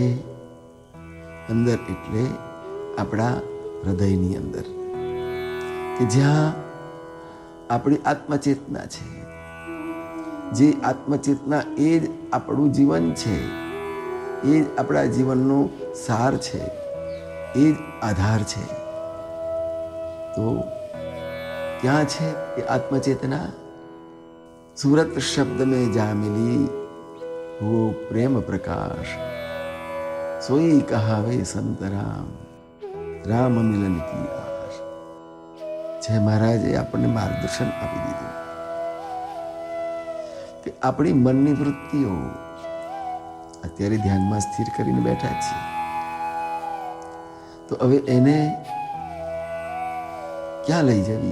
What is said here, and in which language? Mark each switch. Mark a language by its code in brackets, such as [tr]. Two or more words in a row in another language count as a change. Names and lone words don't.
[gu] અંદર એટલે આપણા હૃદયની અંદર, કે જ્યાં આપણી આત્મચેતના છે. જે આત્મચેતના એ જ આપણું જીવન છે, એ જ આપણા જીવનનો સાર છે, એ જ આધાર છે. તો ક્યાં છે એ આત્મચેतना? [hi] सूरत शब्द में जा मिली वो प्रेम प्रकाश, सोई कहावे संत राम, राम मिलन की आश. [gu] जय महाराजे આપણને માર્ગદર્શન આપી દીધું કે આપણી મનની વૃત્તિઓ અત્યારે ધ્યાનમાં સ્થિર કરીને બેઠા છીએ, તો હવે એને ક્યાં લઈ જવી?